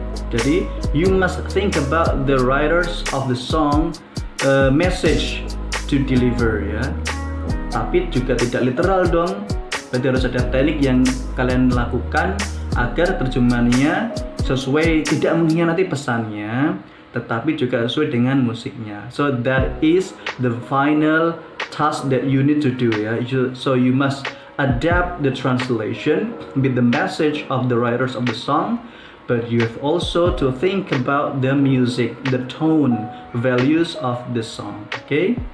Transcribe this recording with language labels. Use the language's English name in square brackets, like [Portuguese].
[English] Jadi you must think about the writers of the song message to deliver ya. [Indonesian] Tapi juga tidak literal dong. Berarti harus ada teknik yang kalian lakukan agar terjemahannya sesuai, tidak mengkhianati pesannya, tetapi juga sesuai dengan musiknya. [English] So that is the final task that you need to do ya. So you must adapt the translation with the message of the writers of the song, but you have also to think about the music, the tone, values of the song. Okay?